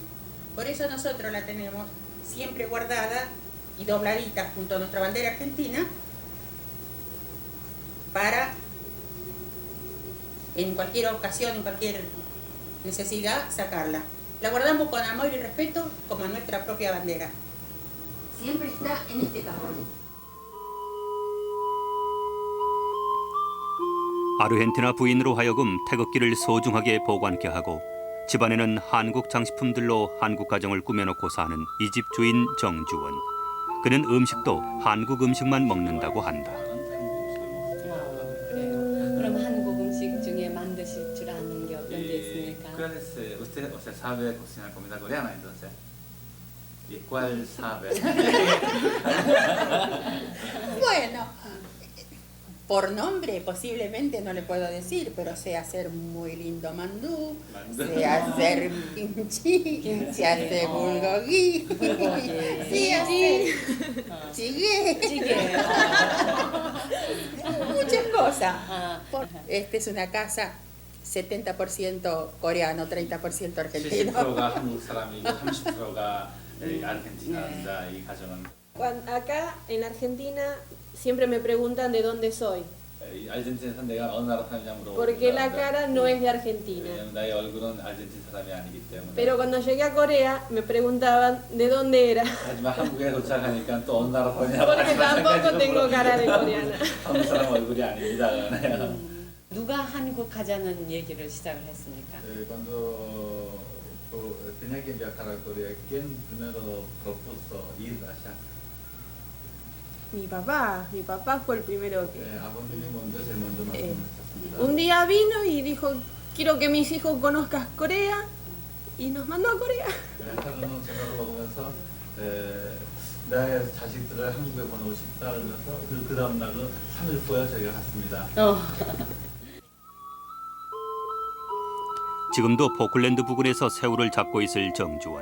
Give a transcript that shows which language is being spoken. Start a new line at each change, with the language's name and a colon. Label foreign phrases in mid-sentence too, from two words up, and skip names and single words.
Spanish: Por eso nosotros la tenemos siempre guardada y dobladita junto a nuestra bandera argentina para en cualquier ocasión, en cualquier necesidad, sacarla. La guardamos con amor y respeto como nuestra propia bandera. Siempre está en este cajón.
Korean: 아르헨티나 부인으로 하여금 태극기를 소중하게 보관케 하고 집안에는 한국 장식품들로 한국 가정을 꾸며놓고 사는 이 집 주인 정주원. 그는 음식도 한국 음식만 먹는다고 한다. 그럼 한국 음식 중에 만드실 줄 아는 게 어떤 게 있습니까?
Spanish: Usted sabe cocinar comida coreana, entonces. ¿Y cuál sabe? Bueno, por nombre posiblemente no le puedo decir, pero sé hacer muy lindo mandú, sé hacer kimchi, sé hacer bulgogi, sé hacer jjigae, muchas cosas. Esta es una casa 70% coreano, 30% argentino.
Korean: 70%가 한국 사람이고 30%가 아르헨티나입니다. 이 가정은.
Spanish: Acá en Argentina siempre me preguntan de dónde soy.
Korean: 아르헨티나에서 내가 어느 나라 사람이냐 물어보고.
Spanish: Porque la cara no es de Argentina.
Korean: 왜냐면 나의 얼굴은 아르헨티나 사람이 아니기 때문에.
Spanish: Pero cuando llegué a Corea me preguntaban de dónde era.
Korean: 하지만 한국에 도착하니까 또 어느 나라 사람이냐.
Spanish: Porque tampoco tengo cara de coreana.
Korean: 한국 사람 얼굴이 아닙니다. 누가 한국 가자는 얘기를 시작을 했습니까?
Spanish: Cuando tenía que viajar a Corea, ¿quién primero propuso ir allá? Mi papá fue el primero que...
Korean: 아버님이 먼저 제일 먼저 말씀하셨습니다.
Spanish: Un día vino y dijo, quiero que mis hijos conozcan Corea, y nos mandó a Corea.
Korean: 하루는 저녁을 먹으면서 나의 자식들을 한국에 보내고 싶다 그래서 그 다음 날로 3일 후에 저희가 갔습니다. 지금도 포클랜드 부근에서 새우를 잡고 있을 정주원.